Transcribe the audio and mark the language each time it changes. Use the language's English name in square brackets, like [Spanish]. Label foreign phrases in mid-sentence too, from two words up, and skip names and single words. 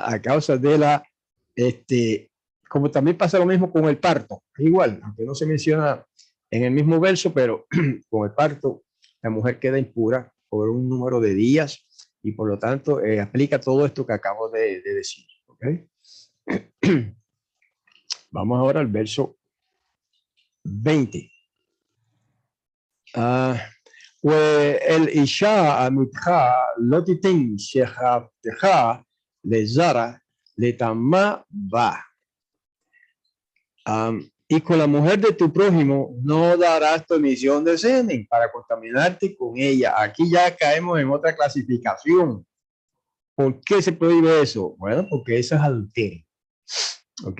[Spanish] A causa de la, como también pasa lo mismo con el parto, igual, aunque no se menciona en el mismo verso, pero con el parto, la mujer queda impura por un número de días y por lo tanto aplica todo esto que acabo de decir, ¿ok? Vamos ahora al verso 20. [Hebrew] والإشاء عمتך לא תיתן שכבתך לזרע לטמא בה. [Spanish] Y con la mujer de tu prójimo no darás tu emisión de semen para contaminarte con ella. Aquí ya caemos en otra clasificación. ¿Por qué se prohíbe eso? Bueno, porque eso es adulterio. ¿Ok?